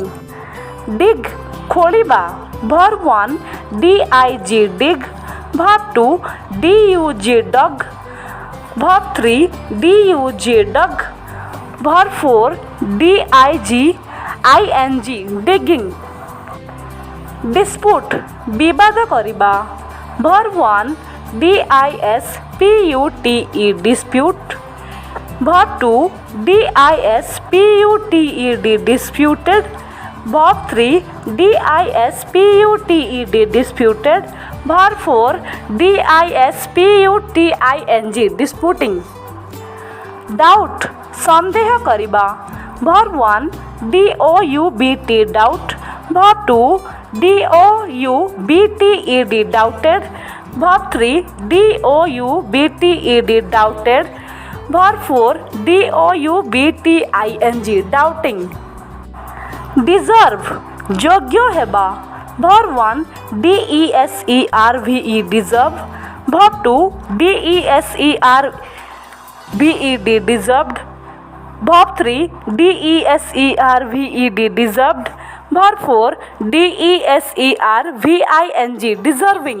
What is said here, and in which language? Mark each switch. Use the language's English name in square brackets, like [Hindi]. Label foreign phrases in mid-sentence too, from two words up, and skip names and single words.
[English] Dig खोलिबा. Verb 1 dig. Dig. Verb 2 dug. Dug. Verb 3 dug. Verb 4 diging. Digging. Dispute [Odia] ବିବାଦ କରିବା. [English] Verb 1 dispute. Dispute. Verb 2 dispute. Disputed. Verb 3 dispute. Disputed. Verb 4 disputing. Disputing. Doubt [Odia] ସନ୍ଦେହ କରିବା. [English] Verb 1 doubt. Doubt. Verb 2 doubt. Doubted. Verb 3 doubt. Doubted. Verb 4 doubting. Deserve [Odia] ଯୋଗ୍ୟ ହେବା. [English] Verb 1 deserve. Deserve. Verb 2 deserve. Deserved. Verb 3 deserved. Deserved. Verb 4 deserving. Deserving.